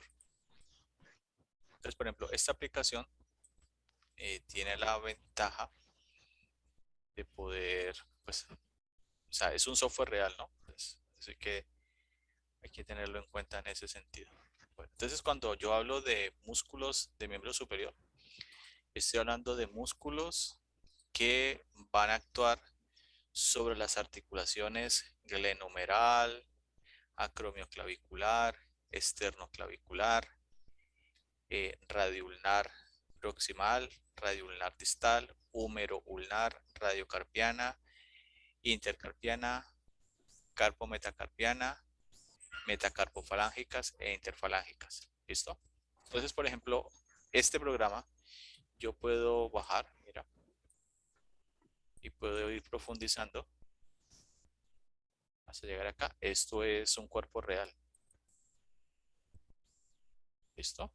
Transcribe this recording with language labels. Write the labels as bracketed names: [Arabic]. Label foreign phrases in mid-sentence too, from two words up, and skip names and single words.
[Spanish] Entonces, por ejemplo, esta aplicación tiene la ventaja de poder, pues, o sea, es un software real, ¿no? Así que hay que tenerlo en cuenta en ese sentido. Bueno, entonces, cuando yo hablo de músculos de miembro superior, estoy hablando de músculos que van a actuar sobre las articulaciones glenohumeral, acromioclavicular, esternoclavicular, radioulnar proximal, radioulnar distal, húmero ulnar, radiocarpiana, intercarpiana, carpometacarpiana, metacarpofalángicas e interfalángicas. ¿Listo? Entonces, por ejemplo, este programa yo puedo bajar, mira, y puedo ir profundizando hasta llegar acá. Esto es un cuerpo real. ¿Listo?